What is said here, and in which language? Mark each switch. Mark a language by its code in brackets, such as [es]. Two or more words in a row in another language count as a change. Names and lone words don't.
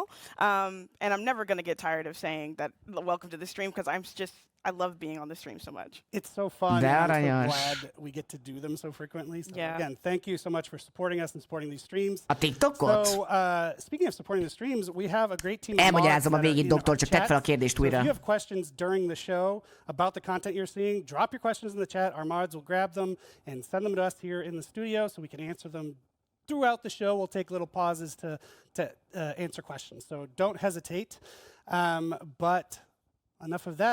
[en] And I'm never going to get tired of saying that welcome to the stream because I love being on the stream so much. It's so fun. I'm so glad we get to do them so frequently. So again, thank you so much for supporting us and supporting these streams. [hu] A TikTokot? [en] So, speaking of supporting the streams, we have a great team of [hu] Elmagyarázom a [en] mods [hu] végét, doktor, csak tedd fel a kérdést újra. [en] So if you have questions during the show about the content you're seeing, drop your questions in the chat. Our mods will grab them and send them to us here in the studio so we can answer them throughout the show. We'll take little pauses to answer questions. So don't hesitate. But enough of that.